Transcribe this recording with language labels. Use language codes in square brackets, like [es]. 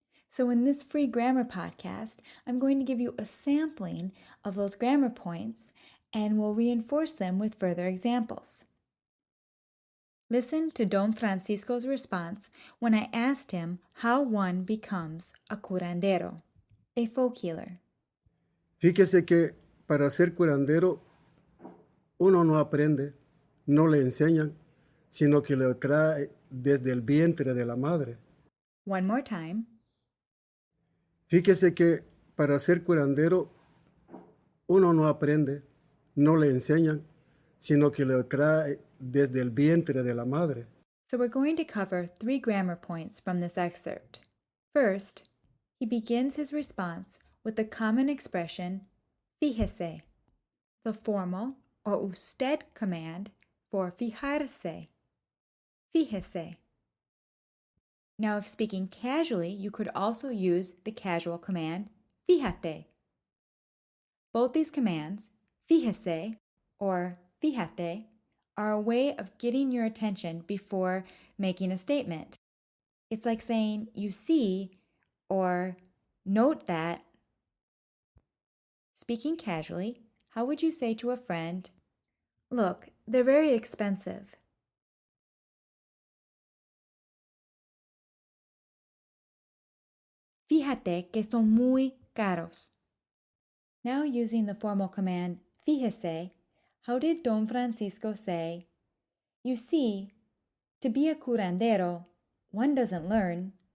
[en] So in this free grammar podcast, I'm going to give you a sampling of those grammar points and we'll reinforce them with further examples. Listen to Don Francisco's response when I asked him how one becomes a curandero, a folk healer. [es] Fíjese que para ser curandero uno no aprende, no le enseñan, sino que lo trae desde el vientre de la madre. [en] One more time. [es] Fíjese que para ser curandero uno no aprende, no le enseñan, sino que lo trae desde el vientre de la madre. [en] So we're going to cover 3 grammar points from this excerpt. First, he begins his response with the common expression Fíjese, the formal or usted command for Fijarse. Fíjese. Now, if speaking casually, you could also use the casual command Fíjate. Both these commands, Fíjese or Fíjate, are a way of getting your attention before making a statement. It's like saying, you see, or note that. Speaking casually, how would you say to a friend, look, they're very expensive? [es] Fíjate que son muy caros. [en] Now using the formal command fíjese, how did Don Francisco say, you see, to be a curandero, one doesn't learn.